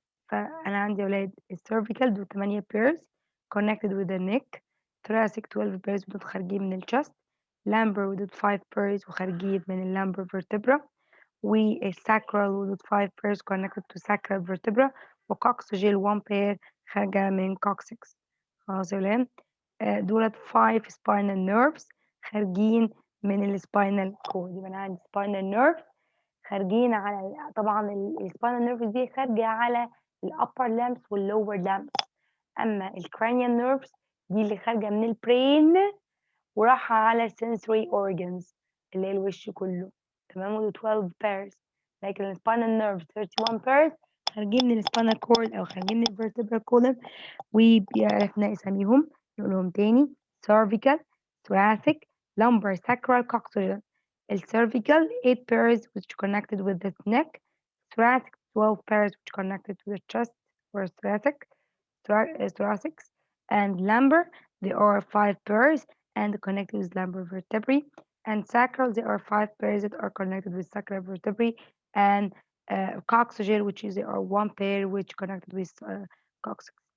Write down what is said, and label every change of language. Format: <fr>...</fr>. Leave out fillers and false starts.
<ar>فأنا عندي يا ولاد</ar> <en>الcervical دول 8 pairs connected with the neck، thoracic 12 pairs</en> <ar>ودول خارجين من</ar> <en>الchest، lumbar ودول 5 pairs وخارجين من lumbar vertebra، والsacral ودول 5 pairs connected to sacral vertebra، وcoxageal 1 pair خارجة من coccyx.</en> <ar>خلاص يا ولاد، دولت 5 spinal nerves خارجين من الspinal cord. يبقى أنا عندي spinal nerve خارجين على، طبعا الspinal nerves دي خارجة على الupper limbs والlower limbs. أما الcranial nerves دي اللي خارجة من البرين وراحة على sensory organs اللي هي الوش كله، تمام، ودول 12 pairs. لكن الspinal nerves 31 pairs خارجين من الspinal cord أو خارجين من الvertebral column، وبيعرفنا اساميهم نقولهم تاني: cervical, thoracic, lumbar, sacral, coxageal.</ar> <en>cervical 8 pairs which connected with the neck, thoracic 12 pairs which connected to the chest or thoracics, and lumbar there are 5 pairs and connected with lumbar vertebrae, and sacral there are 5 pairs that are connected with sacral vertebrae, and coxageal which is there are 1 pair which connected with coccyx.</en>